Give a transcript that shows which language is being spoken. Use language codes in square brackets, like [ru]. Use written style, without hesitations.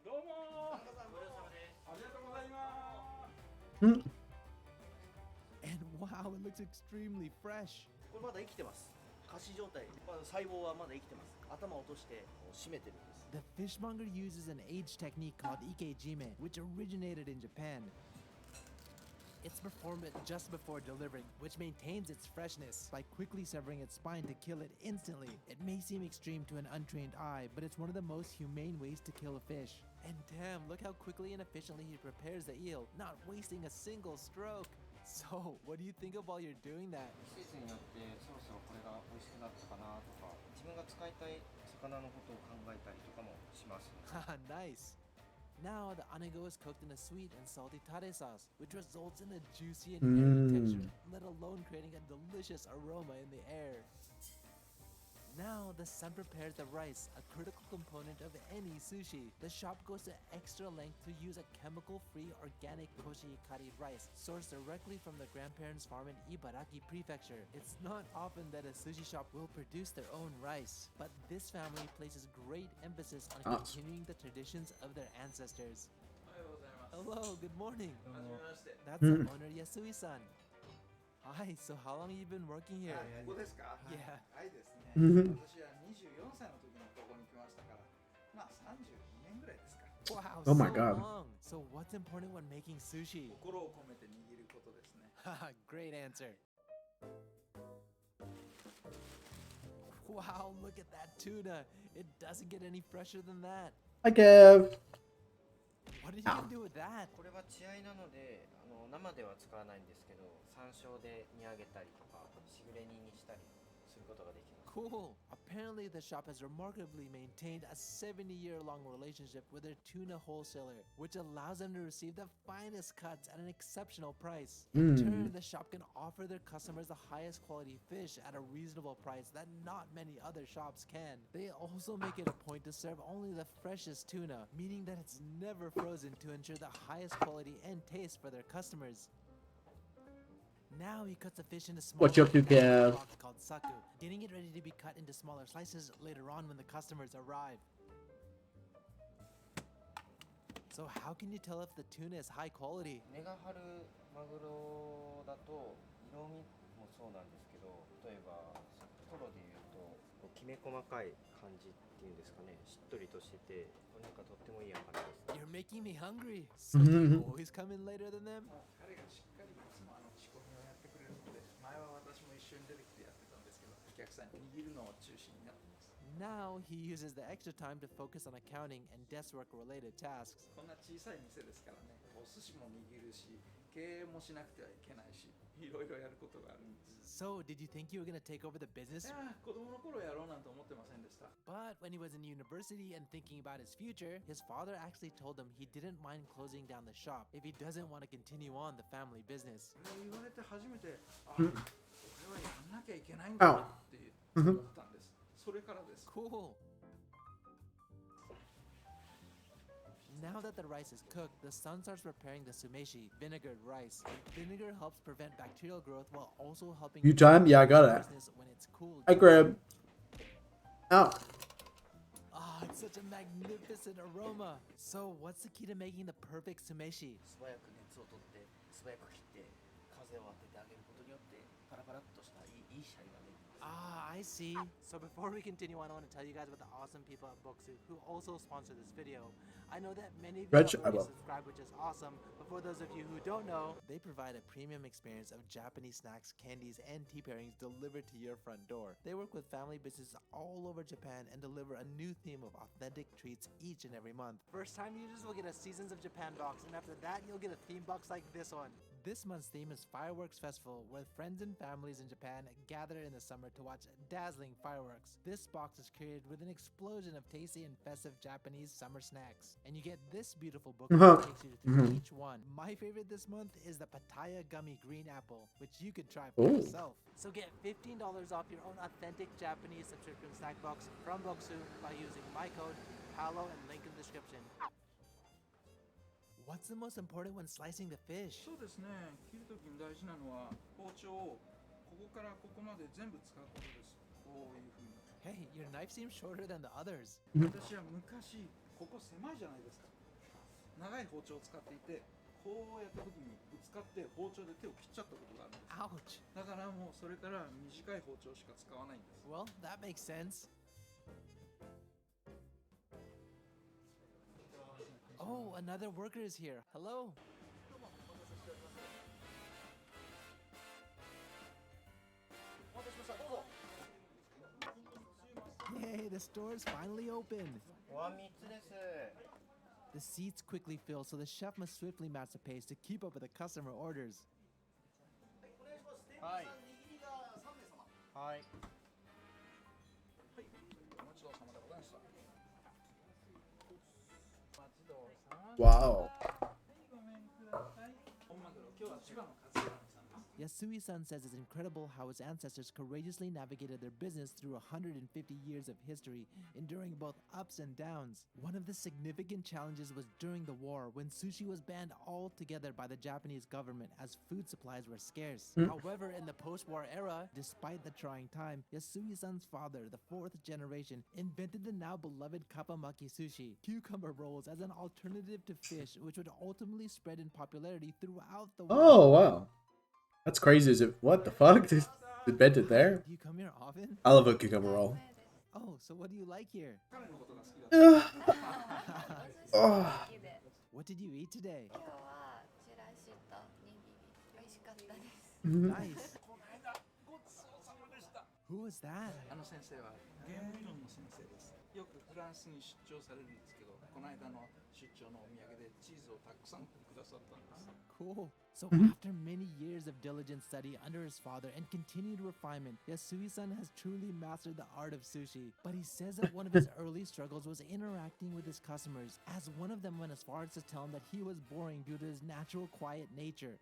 [ja] どうもーありがとうございます [en] And wow, it looks extremely fresh. [ja] これまだ生きてます仮死状態細胞はまだ生きてます頭を落として締めてるんです [en] The fishmonger uses an age technique called ikejime, which originated in Japan. It's performed just before delivering, which maintains its freshness by quickly severing its spine to kill it instantly. It may seem extreme to an untrained eye, but it's one of the most humane ways to kill a fish. And damn, look how quickly and efficiently he prepares the eel, not wasting a single stroke. So, what do you think of while you're doing that? [ja] 季節によってそろそろこれが美味しくなったかなとか自分が使いたい魚のことを考えたりとかもしますね [en] Haha, nice. Now the onigo is cooked in a sweet and salty tare sauce, which results in a juicy and airy texture, let alone creating a delicious aroma in the air. Now the sun prepares the rice, a critical component of any sushi. The shop goes to extra length to use a chemical-free organic koshikari rice sourced directly from the grandparents' farm in Ibaraki Prefecture. It's not often that a sushi shop will produce their own rice, but this family places great emphasis on continuing the traditions of their ancestors. Hello, good morning. That's the owner Yasui-san. Hi, so how long have you been working here? [ja] ここですか？ [en] Yeah. [ja] はいですね。私は24歳の時にここに来ましたから、まあ32年ぐらいですか。 [en] Wow, Oh my so God. long. So what's important when making sushi? [ja] 心を込めて握ることですね。 [en] Haha, great answer. Wow, look at that tuna. It doesn't get any fresher than that. Hi, Kev. What did you do with that? [ja] これは血合いなので生では使わないんですけど、山椒で煮上げたりとかしぐれ煮にしたりすることができます。 [en] Cool. Apparently, the shop has remarkably maintained a 70-year-long relationship with their tuna wholesaler, which allows them to receive the finest cuts at an exceptional price. In turn, the shop can offer their customers the highest quality fish at a reasonable price that not many other shops can. They also make it a point to serve only the freshest tuna, meaning that it's never frozen to ensure the highest quality and taste for their customers. Now he cuts the fish into small What you up to, Kev? box called saku, getting it ready to be cut into smaller slices later on when the customers arrive. So how can you tell if the tuna is high quality? [ja] 値が張るマグロだと色味もそうなんですけど、例えばトロでいうときめ細かい感じっていうんですかね、しっとりとしてて、なんかとってもいい赤身です。 [en] You're making me hungry. So do you always come in later than them? [ja] 彼がしっかりいつも仕込みをやってくれるので、前は私も一緒に出てきてやってたんですけど、お客さんに握るのを中心になってます。 [en] Now he uses the extra time to focus on accounting and desk work related tasks. [ja] こんな小さい店ですからね、お寿司も握るし、経営もしなくてはいけないし、いろいろやることがあるんです。 [en] So did you think you were gonna take over the い business? [ja] やー、子供の頃やろうなんて思ってませんでした。 [en] But when he was in university and thinking about his future, his father actually told him he didn't mind closing down the shop if he doesn't want to continue on the family business. [ja] それを言われて初めて、あ、これはやんなきゃいけないんだなって思ったんです。それからです。 [en] Cool. Now that the rice is cooked, the son starts preparing the sumeshi, vinegared rice. Vinegar helps prevent bacterial growth while also helping You time? Yeah, I got it. freshness when it's cooled. Hi, Grib. Ow. Ah, it's such a magnificent aroma. So, what's the key to making the perfect sumeshi? [ja] 素早く熱を取って素早く切って風を当ててあげることによってパラパラっとしたいいシャリが出る。 [en] Ah, I see. So before we continue on, I want to tell you guys about the awesome people at Boxu who also sponsor this video. I know that many of you Reg, have I already will. subscribed, which is awesome, but for those of you who don't know, they provide a premium experience of Japanese snacks, candies, and tea pairings delivered to your front door. They work with family businesses all over Japan and deliver a new theme of authentic treats each and every month. First time users will get a Seasons of Japan box, and after that, you'll get a theme box like this one. This month's theme is Fireworks Festival, where friends and families in Japan gather in the summer to watch dazzling fireworks. This box is created with an explosion of tasty and festive Japanese summer snacks. And you get this beautiful book that takes you through each one. My favorite this month is the Pattaya Gummy Green Apple, which you could try for Ooh. yourself. So get $15 off your own authentic Japanese subscription snack box from Boxu by using my code, PALO, and link in the description. What's the most important when slicing the fish? [ja] そうですね、切るときに大事なのは包丁をここからここまで全部使うことです。こういうふうに。 [en] Hey, your knife seems shorter than the others. [ja] 私は昔ここ狭いじゃないですか。長い包丁を使っていて、こうやったときにぶつかって包丁で手を切っちゃったことがあるんです。 [en] Ouch. [ja] だからもうそれから短い包丁しか使わないんです。 [en] Well, that makes sense. Oh, another worker is here. Hello. Yay, the store is finally open. [ja] お椀3つです。 [en] The seats quickly fill, so the chef must swiftly match the pace to keep up with the customer orders. [ja] はい。はい。お待ちどうさまでございました。お待ちどうさま [en] Wow. [ja] ごめんください。本マグロ、今日は千葉の勝浦の産です。 [en] Yasui-san says it's incredible how his ancestors courageously navigated their business through 150 years of history, enduring both ups and downs. One of the significant challenges was during the war, when sushi was banned altogether by the Japanese government as food supplies were scarce. However, in the post-war era, despite the trying time, Yasui-san's father, the fourth generation, invented the now beloved kappamaki sushi, cucumber rolls, as an alternative to fish, which would ultimately spread in popularity throughout the world. Oh, wow. That's crazy. Is it? What the fuck? Just invented there? Do you come here often? I love a cucumber roll. Oh, so what do you like here? [ja] 彼のことが好きだった。 [en] Oh. What did you eat today? [ja] 今日はチラシと握り美味しかったです [en] Nice. [ja] この間ごちそうさまでした。 [en] Who was that? [ja] あの先生はゲーム理論の先生です。よくフランスに出張されるんですけど、この間の出張のお土産でチーズをたくさんくださったんです。 [en] Cool. So after many years of diligent study under his father and continued refinement, Yasui-san has truly mastered the art of sushi. But he says that one of his early struggles was interacting with his customers, as one of them went as far as to tell him that he was boring due to his natural quiet nature.